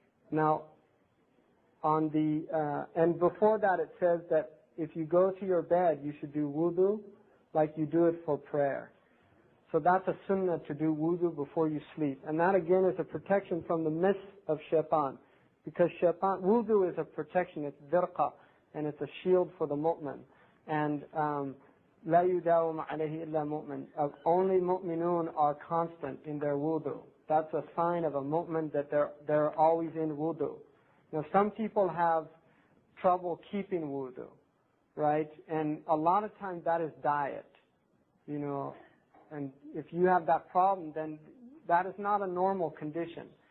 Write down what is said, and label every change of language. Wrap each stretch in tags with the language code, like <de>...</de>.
<en>Now, and before that it says that if you go to your bed, you should do wudu like you do it for prayer. So that's a sunnah to do wudu before you sleep. And that again is a protection from the miss of shaitan. Because wudu is a protection, it's dirqa, and it's a shield for the mu'min.</en> <ar>And لا يداوم عليه إلا مؤمن.</ar> <en>Only mu'minun are constant in their wudu. That's a sign of a mu'min that they're always in wudu. Now some people have trouble keeping wudu, right? And a lot of times that is diet, And if you have that problem, then that is not a normal condition.</en>